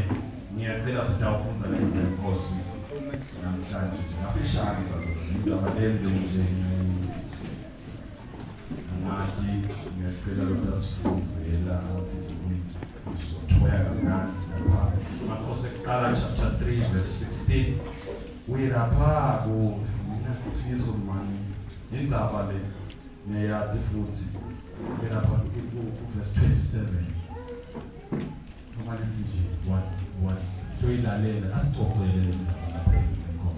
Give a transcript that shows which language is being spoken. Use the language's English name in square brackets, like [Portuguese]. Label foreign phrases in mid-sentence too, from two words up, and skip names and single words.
[Swati] Ngiyacela sitawufunza lendlela Nkosi namhlanje. Ngafishane bazalwane. Ngizabalenze nje ngathi ngiyacela lokho asifunzela ngathi sizothoya kamnandi lapha. Makhosi ekuqala [English] chapter 3 verse 16. [Swati] Uyilapha ku sifiso mani. Indzaba le neyaphi futhi lapha ku verse 27. Noma lithi nje what sizoyilalela asixoxele indzaba lapha eNkosi.